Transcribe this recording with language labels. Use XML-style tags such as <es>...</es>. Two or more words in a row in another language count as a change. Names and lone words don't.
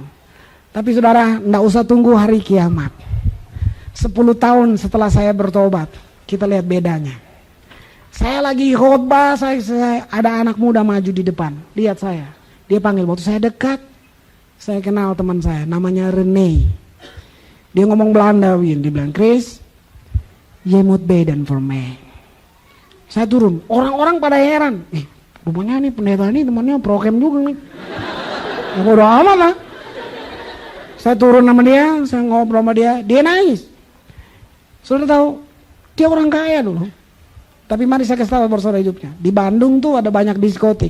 <id>Tapi saudara, enggak usah tunggu hari kiamat. 10 tahun setelah saya bertobat, kita lihat bedanya. Saya lagi khotbah, saya ada anak muda maju di depan. Lihat saya. Dia panggil, waktu saya dekat, saya kenal teman saya, namanya Rene. Dia ngomong Belanda, Win. Dia bilang,</id> <nl>Chris, je moet beden voor mij.</nl> <id>Saya turun, orang-orang pada heran. Rupanya nih pendeta ini temannya prokem juga nih. Ya udah amat lah. Saya turun sama dia, saya ngobrol sama dia nangis. Saudara tahu, dia orang kaya dulu. Tapi mari saya kasih tahu persoalan hidupnya. Di Bandung tuh ada banyak diskotik.</id>